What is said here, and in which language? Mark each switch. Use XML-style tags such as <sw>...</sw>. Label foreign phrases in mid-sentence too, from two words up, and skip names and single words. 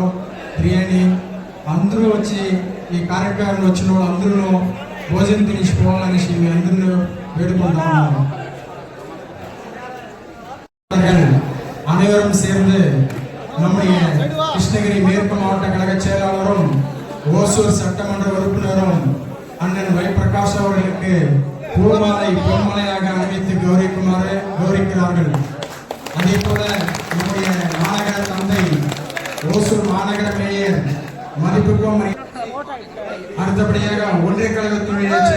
<te>బిర్యానీ అందరూ వచ్చి ఈ కార్యక్రమం వచ్చిన వాళ్ళు అందరూ భోజనం తినిపోవాలనేసి మీ అందరూ వేడుకుంటున్నాము.</te> <ta>அவர்கள் அனைவரும் சேர்ந்து நம்முடைய கிருஷ்ணகிரி மேற்கு மாவட்ட கழக செயலாளரும் ஓசூர் சட்டமன்ற உறுப்பினரும் அண்ணன் வை பிரகாஷ் அவர்களுக்கு பூமாலை பொன்மலையாக அணிவித்து கௌரவிக்கிறார்கள். அதே போல நம்முடைய மாநகர தந்தை ஓசூர் மாநகர மேயர் மதிப்புக்கும் அடுத்தபடியாக ஒன்றிய கழகத்துடைய</ta>